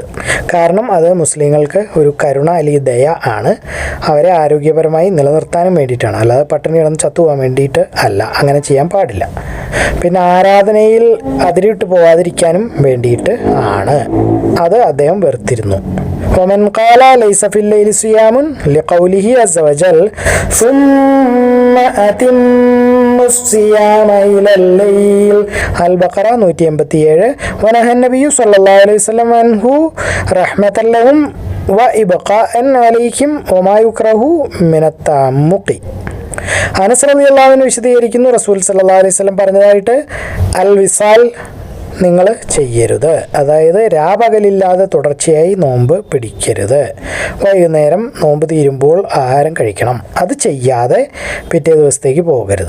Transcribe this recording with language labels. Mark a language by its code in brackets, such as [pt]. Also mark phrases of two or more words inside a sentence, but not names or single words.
[ml] കാരണം അത് മുസ്ലിങ്ങൾക്ക് ഒരു കരുണ അല്ലെങ്കിൽ ദയ ആണ്. അവരെ ആരോഗ്യപരമായി നിലനിർത്താനും വേണ്ടിയിട്ടാണ്, അല്ലാതെ പട്ടിണി കിടന്ന് ചത്തുപോകാൻ വേണ്ടിയിട്ട് അല്ല. അങ്ങനെ ചെയ്യാൻ പാടില്ല. പിന്നെ ആരാധനയിൽ അതിരിട്ട് പോവാതിരിക്കാനും വേണ്ടിയിട്ട് ആണ്. അത് അദ്ദേഹം വെറുത്തിരുന്നു. [ar] ومن قال ليس في الليل صيام لقوله عز وجل ثم أتم الصيام إلى الليل البقرة 187 ونهى النبي صلى الله عليه وسلم عنه رحمة لهم وإبقاء عليهم وما يكره من التعمق. [ml] അനസ് [ar] رضي الله عنه [ml] വിശദീകരിക്കുന്നു, റസൂൽ [ar] صلى الله عليه وسلم [ml] പറഞ്ഞതായിട്ട് അൽ വിസാൽ നിങ്ങൾ ചെയ്യരുത്, അതായത് രാപകലില്ലാതെ തുടർച്ചയായി നോമ്പ് പിടിക്കരുത്. വൈകുന്നേരം നോമ്പ് തീരുമ്പോൾ ആഹാരം കഴിക്കണം, അത് ചെയ്യാതെ പിറ്റേ ദിവസത്തേക്ക് പോകരുത്.